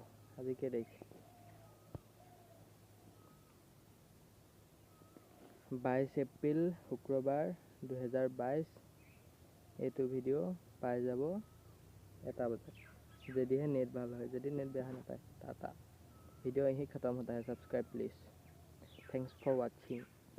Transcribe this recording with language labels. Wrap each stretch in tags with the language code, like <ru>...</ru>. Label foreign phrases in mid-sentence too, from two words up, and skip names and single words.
<as>আজি কেই তাৰিখ? 22 এপ্ৰিল শুক্ৰবাৰ 2022। এইটো ভিডিও পাই যাব 1টা বজাত, যদিহে नेट ভাল হয়। যদি नेट বেয়া নাপায় टाटा।</as> <hi>वीडियो यहीं ख़त्म होता है।</hi> <en>Subscribe please. Thanks for watching.</en>